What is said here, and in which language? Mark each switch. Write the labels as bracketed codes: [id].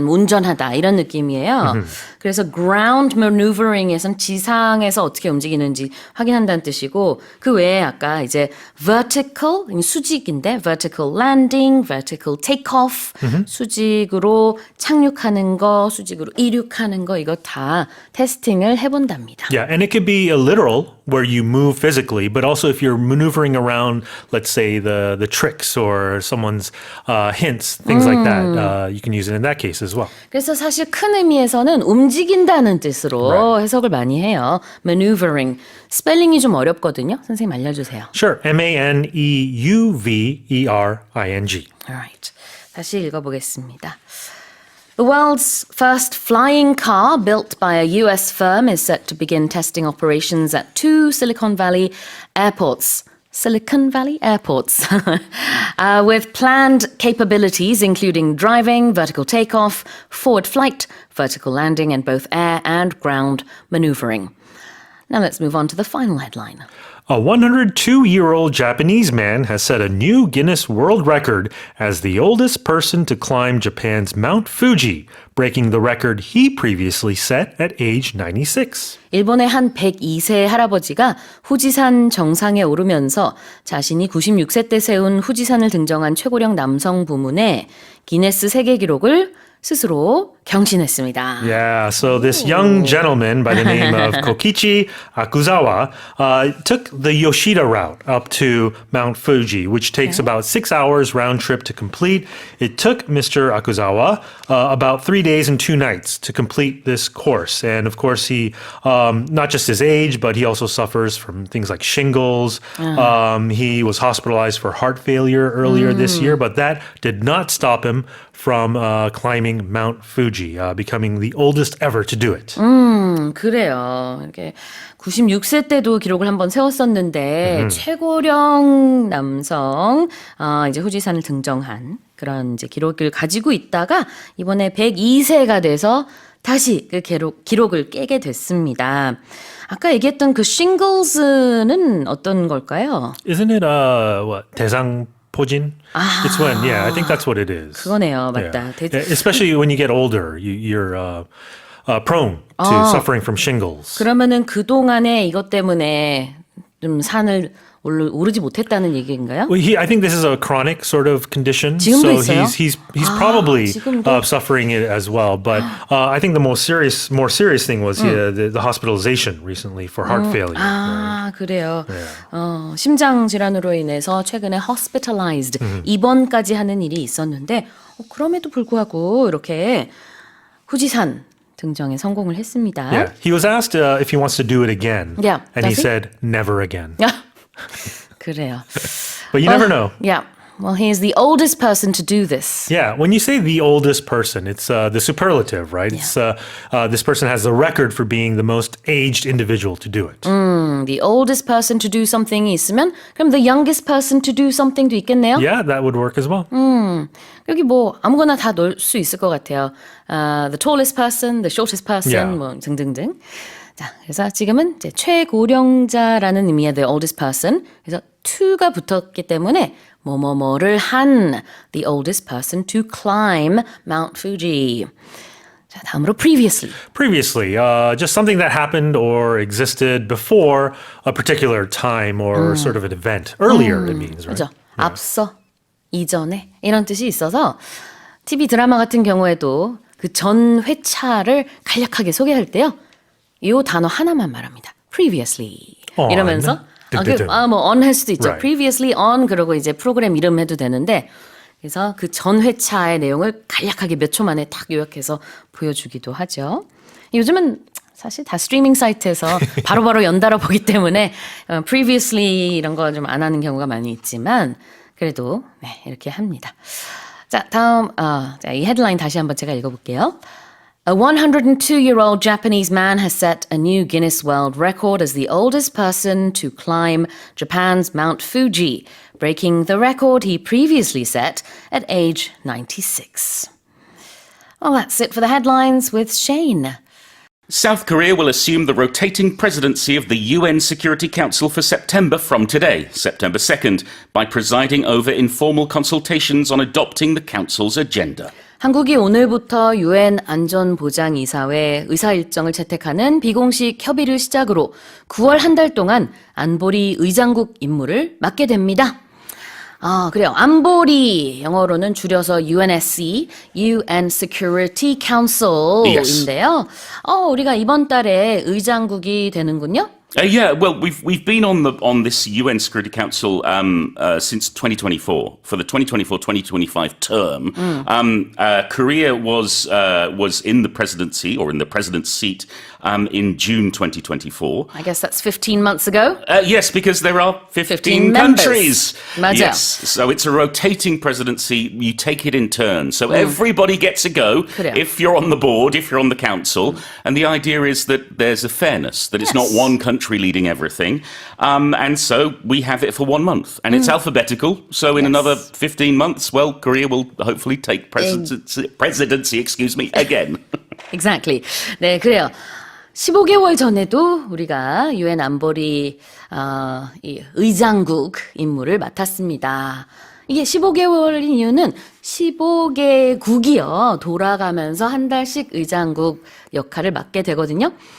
[ko] 아니면 운전하다 이런 느낌이에요. 그래서 ground maneuvering에선 지상에서 어떻게 움직이는지 확인한다는 뜻이고 그 외에 아까 이제 vertical 수직인데 [en] vertical landing, vertical takeoff [ko] 수직으로 착륙하는 거, 수직으로 이륙하는 거 이거 다 테스팅을 해본답니다. [en] Yeah, and it could be a literal where you move physically, but also if you're maneuvering around, let's say the tricks or someone's hints, things like that, you can use it in that case as well. [ko] 그래서 사실 큰 의미에서는 움직인다는 뜻으로 [en] Right. [ko] 해석을 많이 해요. maneuvering. 스펠링이 좀 어렵거든요. 선생님 알려주세요. [en] Sure, M-A-N-E-U-V-E-R-I-N-G. Alright. [ko] 다시 읽어보겠습니다. [en] The world's first flying car built by a US firm is set to begin testing operations at two Silicon Valley airports. Silicon Valley airports. With planned capabilities including driving, vertical takeoff, forward flight, vertical landing, and both air and ground maneuvering. Now let's move on to the final headline. A 102-year-old Japanese man has set a new Guinness World Record as the oldest person to climb Japan's Mount Fuji, breaking the record he previously set at age 96. [ko] 일본의 한 102세 할아버지가 후지산 정상에 오르면서 자신이 96세 때 세운 후지산을 등정한 최고령 남성 부문에 기네스 세계 기록을 스스로 경신했습니다. [en] Yeah, so this young gentleman by the name of Kokichi Akuzawa took the Yoshida route up to Mount Fuji, which takes about 6 hours round trip to complete. It took Mr. Akuzawa about 3 days and 2 nights to complete this course. And of course, he, not just his age, but he also suffers from things like shingles. He was hospitalized for heart failure earlier this year, but that did not stop him from climbing Mount Fuji, becoming the oldest ever to do it. [ko] 그래요. 이렇게 96세 때도 기록을 한번 세웠었는데 최고령 남성 이제 후지산을 등정한 그런 이제 기록을 가지고 있다가 이번에 102세가 돼서 다시 그 기록을 깨게 됐습니다. 아까 얘기했던 그 shingles는 어떤 걸까요? [en] Isn't it what 대상포진? It's when, yeah, I think that's what it is. [ko] 그거네요, 맞다. [en] Yeah. Especially when you get older, you're prone to suffering from shingles. [ko] 그러면은 그동안에 이것 때문에 좀 산을 오르지 못했다는 얘기인가요? [en] Well, I think this is a chronic sort of condition. [ko] 지금도 있어요? [en] he's probably [ko] 지금도? [en] suffering it as well. But I think the more serious thing was the hospitalization recently for heart failure. [ko] 아, 그래요. 심장 질환으로 인해서 최근에 hospitalized 입원까지 하는 일이 있었는데 그럼에도 불구하고 이렇게 후지산 등정에 성공을 했습니다. [en] Yeah, he was asked if he wants to do it again, Yeah, and he does he? said never again. [ko] 그래요. [en] But you never know. Yeah. Well, he is the oldest person to do this. Yeah, when you say the oldest person, it's the superlative, right? It's this person has the record for being the most aged individual to do it. The oldest person to do something이 [ko] 있으면 그럼 [en] the youngest person to do something도 있겠네요. Yeah, that would work as well. [ko] 여기 뭐 아무거나 다 넣을 수 있을 것 같아요. [en] The tallest person, the shortest person, Yeah. [ko] 뭐 등등등. 자, 그래서 지금은 이제 최고령자라는 의미의 [en] the oldest person. [ko] 그래서 to가 붙었기 때문에 뭐뭐뭐를 한 [en] the oldest person to climb Mount Fuji. [ko] 자, 다음으로 previously. [en] Previously, just something that happened or existed before a particular time or sort of an event. Earlier, it means, right? [ko] 그죠? 앞서, 이전에 이런 뜻이 있어서 TV 드라마 같은 경우에도 그 전 회차를 간략하게 소개할 때요. 이 단어 하나만 말합니다. [en] previously On. [ko] 이러면서 뭐 on 할 수도 있죠. [en] Right. [ko] previously on 그러고 이제 프로그램 이름 해도 되는데 그래서 그 전 회차의 내용을 간략하게 몇 초 만에 딱 요약해서 보여주기도 하죠. 요즘은 사실 다 스트리밍 사이트에서 바로바로 연달아 보기 때문에 previously 이런 거 좀 안 하는 경우가 많이 있지만 그래도 네, 이렇게 합니다. 자, 다음 자, 이 헤드라인 다시 한번 제가 읽어볼게요. [en] A 102-year-old Japanese man has set a new Guinness World Record as the oldest person to climb Japan's Mount Fuji, breaking the record he previously set at age 96. Well, that's it for the headlines with Shane. South Korea will assume the rotating presidency of the UN Security Council for September from today, September 2nd, by presiding over informal consultations on adopting the Council's agenda. [ko] 한국이 오늘부터 유엔 안전보장이사회 의사 일정을 채택하는 비공식 협의를 시작으로 9월 한 달 동안 안보리 의장국 임무를 맡게 됩니다. 그래요. 안보리 영어로는 줄여서 UNSC, UN Security Council인데요. 우리가 이번 달에 의장국이 되는군요. [en] Yeah, well, we've been on this UN Security Council since 2024 for the 2024-2025 term. Korea was in the presidency or in the president's seat in June 2024. I guess that's 15 months ago. Yes, because there are 15 members. countries. [ko] 맞아. [en] Yes, so it's a rotating presidency. You take it in turn. So everybody gets a go [ko] 그래요. [en] if you're on the board, if you're on the council. And the idea is that there's a fairness, that it's not one country leading everything. And so we have it for 1 month. And it's alphabetical. So in another 15 months, well, Korea will hopefully take presidency again. Exactly. [ko] 네, 그래요. 15개월 전에도 우리가 유엔 안보리 이 의장국 임무를 맡았습니다. 이게 15개월인 이유는 15개국이요. 돌아가면서 한 달씩 의장국 역할을 맡게 되거든요.